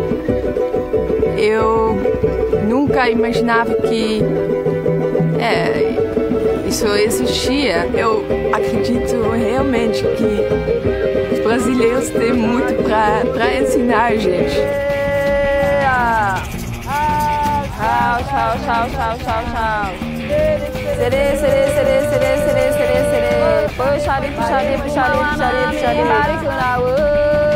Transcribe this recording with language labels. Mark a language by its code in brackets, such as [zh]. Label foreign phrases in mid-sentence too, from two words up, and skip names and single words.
[pt] Eu nunca imaginava que isso existia. Eu acredito realmente que os brasileiros têm muito para ensinar a gente. Tchau, tchau, tchau, tchau, tchau. Serê, serê, serê, serê, serê, serê, serê. Puxari, puxari, puxari, puxari, puxari.